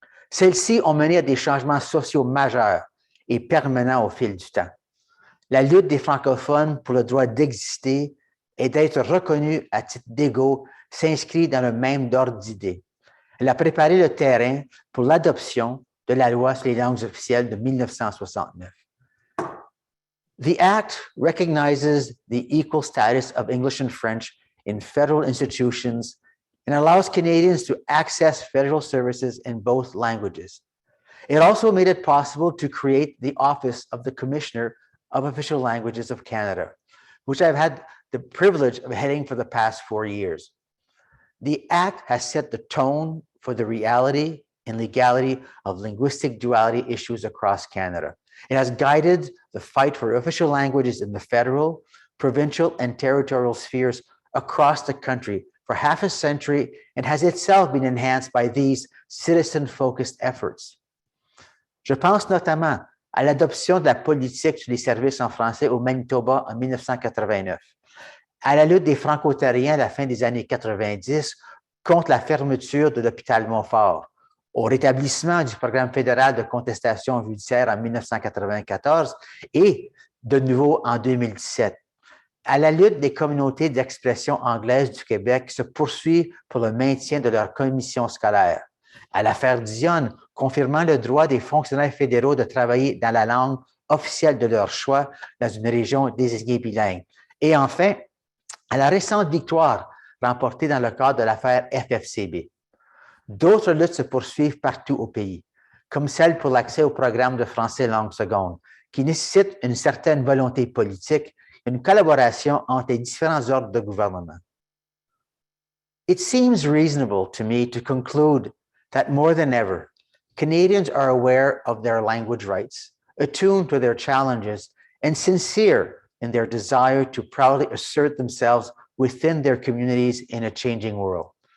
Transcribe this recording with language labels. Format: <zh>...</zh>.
<fr>Celles-ci ont mené à des changements sociaux majeurs et permanents au fil du temps. La lutte des francophones pour le droit d'exister et d'être reconnus à titre d'égaux s'inscrit dans le même ordre d'idées. Elle a préparé le terrain pour l'adoption de la loi sur les langues officielles de 1969.</fr> <en>The Act recognizes the equal status of English and French in federal institutions and allows Canadians to access federal services in both languages. It also made it possible to create the Office of the Commissioner of Official Languages of Canada, which I've had the privilege of heading for the past 4 years. The Act has set the tone for the reality and legality of linguistic duality issues across Canada. It has guided the fight for official languages in the federal, provincial, and territorial spheres across the country for half a century and has itself been enhanced by these citizen-focused efforts.</en> <fr>Je pense notamment à l'adoption de la politique sur les services en français au Manitoba en 1989, à la lutte des Franco-Ontariens à la fin des années 90 contre la fermeture de l'hôpital Montfort, au rétablissement du programme fédéral de contestation judiciaire en 1994 et de nouveau en 2017, à la lutte des communautés d'expression anglaise du Québec qui se poursuit pour le maintien de leur commission scolaire, à l'affaire Dionne, confirmant le droit des fonctionnaires fédéraux de travailler dans la langue officielle de leur choix dans une région désignée bilingue. Et enfin, à la récente victoire remportée dans le cadre de l'affaire FFCB. D'autres luttes se poursuivent partout au pays, comme celle pour l'accès au programme de français langue seconde, qui nécessite une certaine volonté politique et une collaboration entre les différents ordres de gouvernement.</fr> <en>It seems reasonable to me to conclude that more than ever, Canadians are aware of their language rights, attuned to their challenges, and sincere in their desire to proudly assert themselves within their communities in a changing world.</en>